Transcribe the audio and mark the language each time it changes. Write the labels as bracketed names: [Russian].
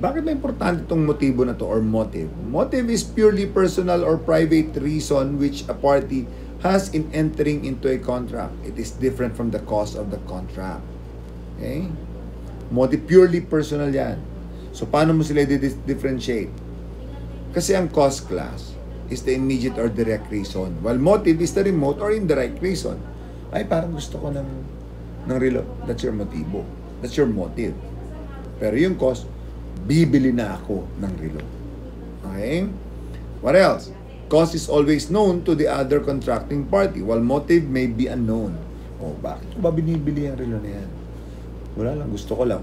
[English] Bakit may importante itong motibo na to or motive? Motive is purely personal or private reason which a party has in entering into a contract. It is different from the cause of the contract. Okay? Motive, purely personal yan. So, paano mo sila differentiate? Kasi ang cause class is the immediate or direct reason, while motive is the remote or indirect reason. Ay, parang gusto ko ng relo. That's your motibo. That's your motive. [Filipino] Pero yung cause, bibili na ako ng relo. [English] Okay? What else? Cause is always known to the other contracting party, while motive may be unknown. [Filipino] Oh, bakit ko ba binibili ang relo na yan? Wala lang, gusto ko lang.